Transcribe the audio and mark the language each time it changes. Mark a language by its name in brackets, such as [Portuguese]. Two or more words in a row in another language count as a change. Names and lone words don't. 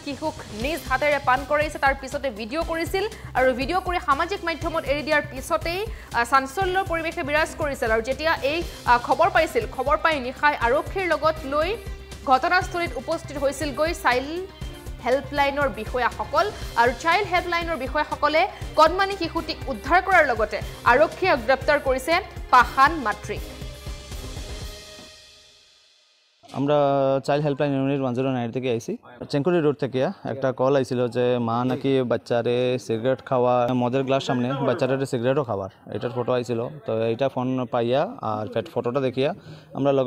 [Assamese] শিশুক নিজ হাতেৰে পান কৰাইছে তাৰ পিছতে ভিডিও কৰিছিল আৰু ভিডিও কৰি সামাজিক মাধ্যমত এৰি দিয়াৰ পিছতেই চাঞ্চল্যৰ পৰিৱেশে বিৰাজ কৰিছিল আৰু যেতিয়া এই খবৰ পাই নিশাই আৰক্ষীৰ লগত লৈ ঘটনাস্থলীত উপস্থিত হৈছিল গৈ চাইল্ড হেল্পলাইনৰ বিষয়াসকল আৰু চাইল্ড হেল্পলাইনৰ বিষয়াসকলে কন্যানী শিশুটিক উদ্ধাৰ কৰাৰ লগতে আৰক্ষীয়ে গ্ৰেপ্তাৰ কৰিছে পাখান মাতৃক [Bangla] আমরা চাইল্ড হেল্পলাইন ইউনিট 109 থেকে আইছি চেংকুরি রোড থেকে একটা কল আইছিল যে মা নাকি বাচ্চারে সিগারেট খাওয়া মদের গ্লাস সামনে বাচ্চারে সিগারেটও খাওয়ার এটার ফটো আইছিল তো এইটা ফোন পাইয়া আর ফটোটা দেখিয়া আমরা লগে